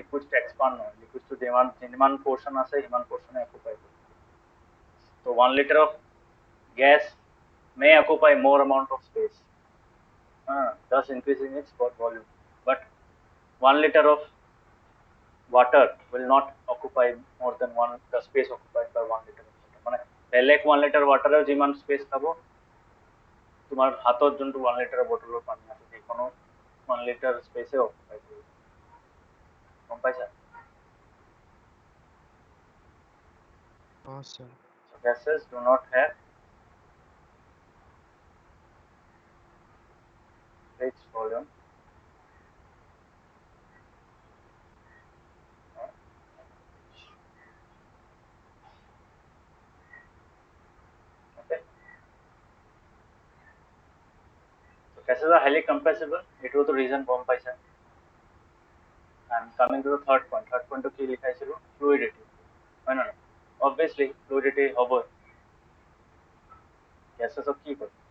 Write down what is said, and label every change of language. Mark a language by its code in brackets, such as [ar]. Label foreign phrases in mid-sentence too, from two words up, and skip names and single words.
[en] Liquids expand [as] নহয়, liquids যিমান portion আছে সিমান portion occupy কৰে। [en] So 1 liter of gas may occupy more amount of space, thus increasing its volume. But 1 liter of water will not occupy more than the space occupied by 1 liter of water. [as] মানে বেলেগ [en] 1 liter water [as] যিমান space খাব, তোমাৰ হাতত যোনটো 1 liter বটলৰ পানী আছে সেইখনো 1 liter space অকুপাই কৰিব। গম পাইছা? স্যার। [en] So gases do not have fixed volume. Okay. So gases are highly compressible. [as] এইটো তো reason গম পাইছা। [en] And coming to the third point. Third point [as] to কি লিখাইছিলো? Fluidity. হয় না? [en] Obviously fluidity [as] হ'ব। Gases কি কৰে?